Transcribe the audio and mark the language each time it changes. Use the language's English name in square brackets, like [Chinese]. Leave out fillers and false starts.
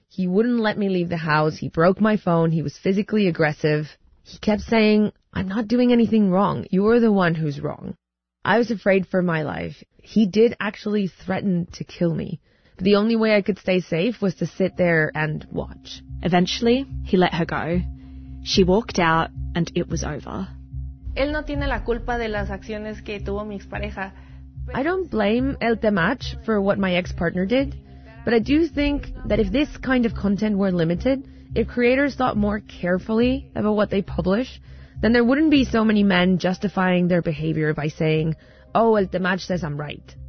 [English] He wouldn't let me leave the house. He broke my phone. He was physically aggressive. He kept saying, "I'm not doing anything wrong. You're the one who's wrong." I was afraid for my life. He did actually threaten to kill me. But the only way I could stay safe was to sit there and watch. Eventually, he let her go. She walked out, and it was over. [Spanish] Él no tiene la culpa de las acciones que tuvo mi expareja. [English] I don't blame El Temach for what my ex-partner did, but I do think that if this kind of content were limited, if creators thought more carefully about what they publish, then there wouldn't be so many men justifying their behavior by saying, "Oh, El Temach says I'm right."